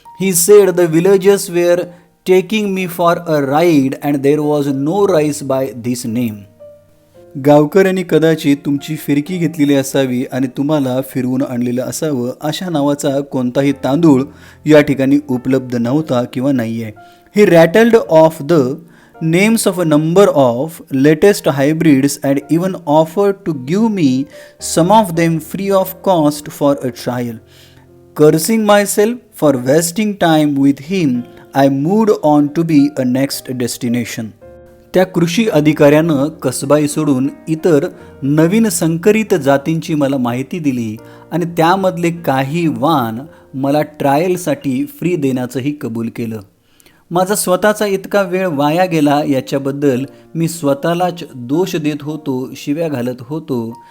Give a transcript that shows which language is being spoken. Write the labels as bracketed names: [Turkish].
[English] He said the villagers were taking me for a ride and there was no rice by this name. [Marathi] गावकऱ्यांनी कदाचित तुमची फिरकी घेतलेली असावी आणि तुम्हाला फिरवून आणलेलं असावं. अशा नावाचा कोणताही तांदूळ या ठिकाणी उपलब्ध नव्हता किंवा नाही आहे. [English] He rattled off the names of a number of latest hybrids and even offered to give me some of them free of cost for a trial. Cursing myself for wasting time with him, I moved on to be a next destination. [Marathi] त्या कृषी अधिकाऱ्यानं कसबाई सोडून इतर नवीन संकरित जातींची मला माहिती दिली आणि त्यामधले काही वाण मला ट्रायलसाठी फ्री देण्याचंही कबूल केलं. माझा स्वतःचा इतका वेळ वाया गेला याच्याबद्दल मी स्वतःलाच दोष देत होतो, शिव्या घालत होतो.